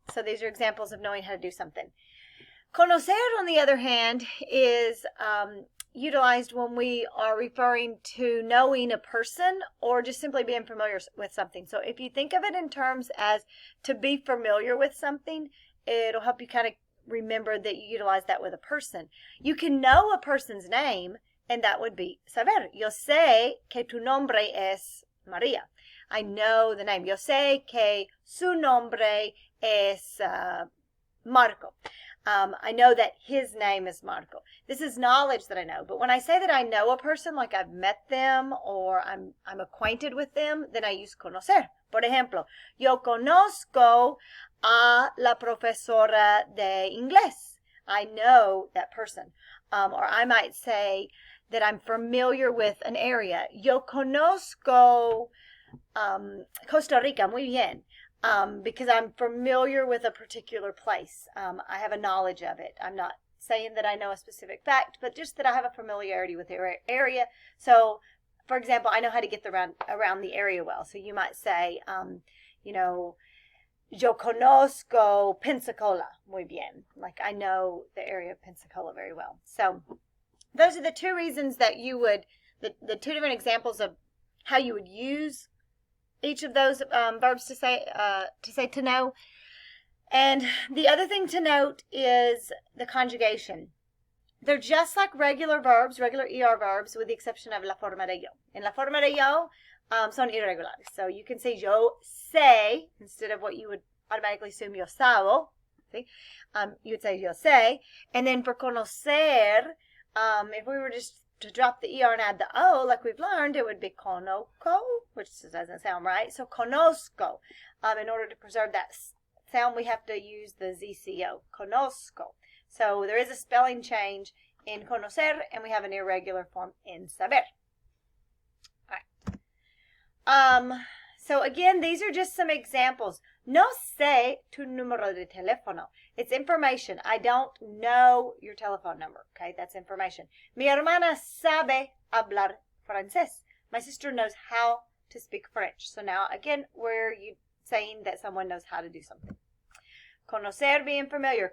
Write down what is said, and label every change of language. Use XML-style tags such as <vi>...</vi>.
<en>So these are examples of knowing how to do something. Conocer, on the other hand, is utilized when we are referring to knowing a person or just simply being familiar with something. So if you think of it in terms as to be familiar with something, it'll help you kind of remember that you utilize that with a person. You can know a person's name, and that would be saber.</en> <es>Yo sé que tu nombre es María.</es> <en>I know the name.</en> <es>Yo sé que su nombre es Marco.</es> <en>I know that his name is Marco. This is knowledge that I know. But when I say that I know a person, like I've met them or I'm acquainted with them, then I use conocer.</en> <es>Por ejemplo, yo conozco a la profesora de inglés.</es> <en>I know that person. Or I might say that I'm familiar with an area.</en> <es>Yo conozco Costa Rica muy bien.</es> <en>Because I'm familiar with a particular place. I have a knowledge of it. I'm not saying that I know a specific fact, but just that I have a familiarity with the area. So, for example, I know how to get around the area well. So you might say,</en> <es>yo conozco Pensacola muy bien.</es> <en>Like I know the area of Pensacola very well. So those are the two reasons that you would, the two different examples of how you would use each of those verbs to say to know. And the other thing to note is the conjugation. They're just like regular verbs, regular ER verbs, with the exception of</en> <es>la forma de yo. En la forma de yo son irregulares.</es> <en>So you can say yo sé instead of what you would automatically assume yo sabo. See? You would say yo sé. And then for conocer, if we were just to drop the ER and add the O, like we've learned, it would be conozco, which doesn't sound right. So conozco. In order to preserve that sound, we have to use the ZCO, conozco. So there is a spelling change in conocer, and we have an irregular form in saber. All right. So again, these are just some examples.</en> <es>No sé tu número de teléfono.</es> <en>It's information. I don't know your telephone number. Okay, that's information.</en> <es>Mi hermana sabe hablar francés.</es> <en>My sister knows how to speak French. So now, again, we're saying that someone knows how to do something. Conocer, being familiar.</en>